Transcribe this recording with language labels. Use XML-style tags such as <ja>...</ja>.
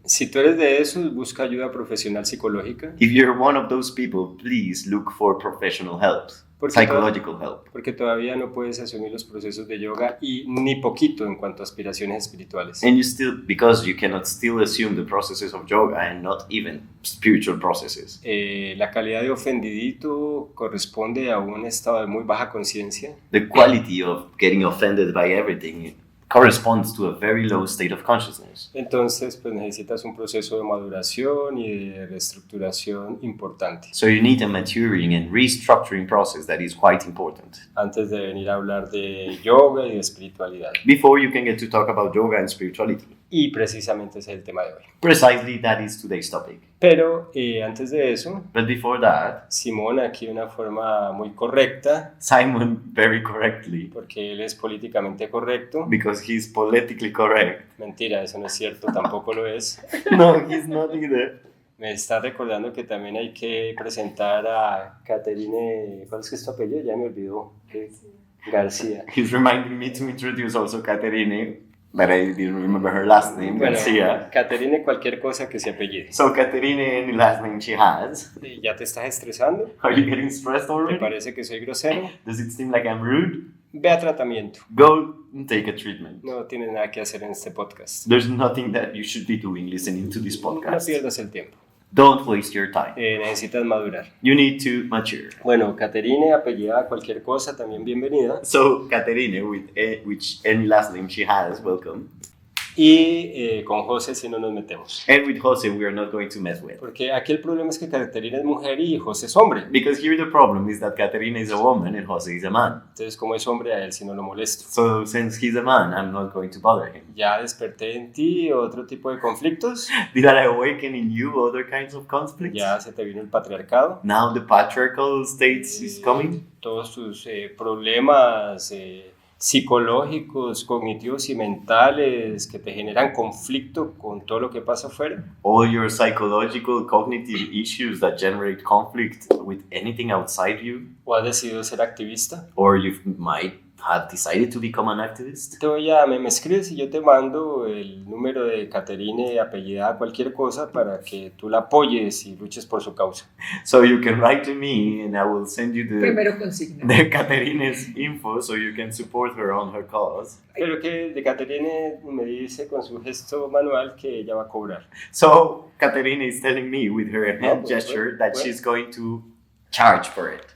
<es>Si tú eres de esos, busca ayuda profesional psicológica.</es> <en>If you're one of those people, please look for professional help, psychological help.</en> <es>Porque todavía no puedes asumir los procesos de yoga y ni poquito en cuanto a aspiraciones espirituales.</es> <en>And because you cannot still assume the processes of yoga and not even spiritual processes.</en> <es>La calidad de ofendidito corresponde a un estado de muy baja conciencia.</es> <en>The quality of getting offended by everything corresponds to a very low state of consciousness.</en> <es>Entonces, pues necesitas un proceso de maduración y de reestructuración importante.</es> <en>So you need a maturing and restructuring process that is quite important.</en> <es>Antes de venir a hablar de yoga y de espiritualidad.</es> <en>Before you can get to talk about yoga and spirituality.</en> <es>Y precisamente ese es el tema de hoy.</es> <en>Precisely that is today's topic.</en> <es>Pero antes de eso,</es> <en>But before that,</en> <es>Simón aquí de una forma muy correcta,</es> <en>Simon very correctly,</en> <es>porque él es políticamente correcto.</es> <en>because he's politically correct.</en> <es>Mentira, eso no es cierto, tampoco lo es.</es> <en>No, he's not either.</en> <es>Me está recordando que también hay que presentar a Caterine, ¿cuál es que es tu apellido? Ya me olvidó. García.</es> <en>He's reminding me to introduce also Caterine, but I didn't remember her last name,</en> <es>Bueno,</es> <en>Garcia.</en> <es>Caterine cualquier cosa que se apellide.</es> <en>So Caterine, any last name she has.</en> <es>¿Ya te estás estresando?</es> <en>Are you getting stressed</en> <es>¿Te</es> <en>already?</en> <es>parece que soy grosero?</es> <en>Does it seem like I'm rude?</en> <es>Ve a tratamiento.</es> <en>Go and take a treatment.</en> <es>No tienes nada que hacer en este podcast.</es> <en>There's nothing that you should be doing listening to this</en> <es>No</es> <en>podcast.</en> <es>pierdas el tiempo.</es> <en>Don't waste your time.</en> <es>Necesitas madurar.</es> <en>You need to mature.</en> <es>Bueno, Caterine, apellida cualquier cosa, también bienvenida.</es> <en>So Caterine, with which any last name she has, welcome.</en> <es>Y con José si no nos metemos.</es> <en>And with Jose, we are not going to mess with.</en> <es>Porque aquí el problema es que Caterine es mujer y José es hombre.</es> <en>Because here the problem is that Caterina is a woman and Jose is a man.</en> <es>Entonces, como es hombre, a él si no lo molesto.</es> <en>So since he's a man, I'm not going to bother him.</en> <es>¿Ya desperté en ti otro tipo de conflictos?</es> <en>Did I awaken in you other kinds of conflicts?</en> <es>¿Ya se te vino el patriarcado?</es> <en>Now the patriarchal state is coming?</en> <es>Todos tus problemas psicológicos, cognitivos y mentales que te generan conflicto con todo lo que pasa afuera.</es> <en>All your psychological, cognitive issues that generate conflict with anything outside you?</en> <es>¿O has decidido ser activista?</es> <en>Or you might have decided to become an activist?</en> <es>Me escribes y yo te mando el número de Caterine apellidada cualquier cosa para que tú la apoyes y luches por su causa.</es> <en>So you can write to me and I will send you</en> <es>Primero consigna.</es> <en>the Caterina's info so you can support her on her cause.</en> <es>Pero que de Caterine me dice con su gesto manual que ella va a cobrar.</es> <en>So Caterina is telling me with her hand gesture that</en> <es>pues.</es> <en>she's going to charge for it.</en>